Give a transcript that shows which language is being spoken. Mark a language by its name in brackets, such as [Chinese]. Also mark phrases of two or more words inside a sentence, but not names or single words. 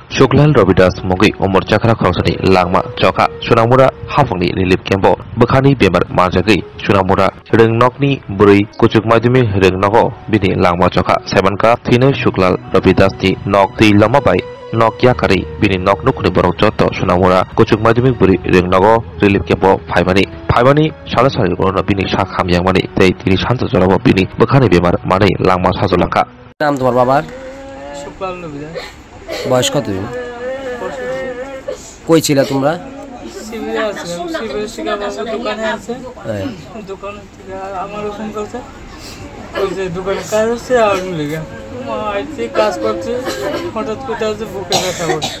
[Kok Borok] Shuklal Robidas Mogi Umur Chakra Khosani Langma Choka Sunamura Hafangni Lilip Kembo Bekhani Bemar Marjagi Sunamura Reng Nokni Buri Kuchuk Madimi Reng Nogo Bini Langma Choka Sebanka Thine Shuklal Robidas Ti Nok Ti Lamabai Nok Yakari Bini Nok Nukuni Borok Joto Sunamura Kuchuk Madimi Buri Reng Nogo Lilip Kembo Phaibani Salasari Corona Bini Shakham Yamani Tei Tiri Shanto Zorabo Bini Bekhani Bemar Mani Langma Sazolanka [Bangla] নাম তোমার বাবার? শুক্লাল রবিদাস। বয়স কত? কই ছিল তোমরা? শিবিরে আছিলাম। শিবিরে শিকাবাবু দোকানে আছে। দোকান থেকে আমারও ফোন করছে। ওই যে দোকানে কাজ হচ্ছে আর লেগে আইছি কাজ করছে হঠাৎ করে আছে বুকে ব্যথা করছে।